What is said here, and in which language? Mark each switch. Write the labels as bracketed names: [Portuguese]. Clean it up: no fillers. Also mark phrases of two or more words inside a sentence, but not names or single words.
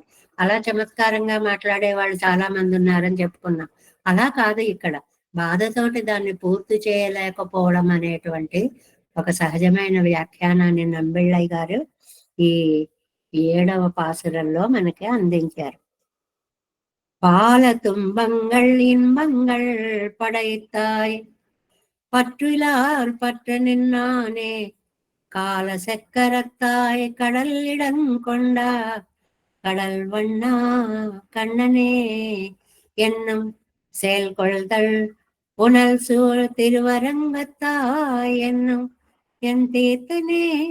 [Telugu] అలా చమత్కారంగా మాట్లాడే వాళ్ళు చాలా మంది ఉన్నారని చెప్పుకున్నాం. అలా కాదు ఇక్కడ. బాధతోటి దాన్ని పూర్తి చేయలేకపోవడం అనేటువంటి ఒక సహజమైన వ్యాఖ్యానాన్ని నంబిళ్ళయ్య గారు ఈ 7వ పాసురంలో మనకి అందించారు. [Tamil] பால துன்பங்கள் இன்பங்கள் படைத்தாய் பற்றிலார் பற்ற நின்னானே கால செக்கரத்தாய் கடல் இடங்கொண்டா கடல் வண்ணா கண்ணனே என்னும் செயல்கொள்தல் புனல் சூழ் திருவரங்கத்தாய் என்னும் என் தீர்த்தனே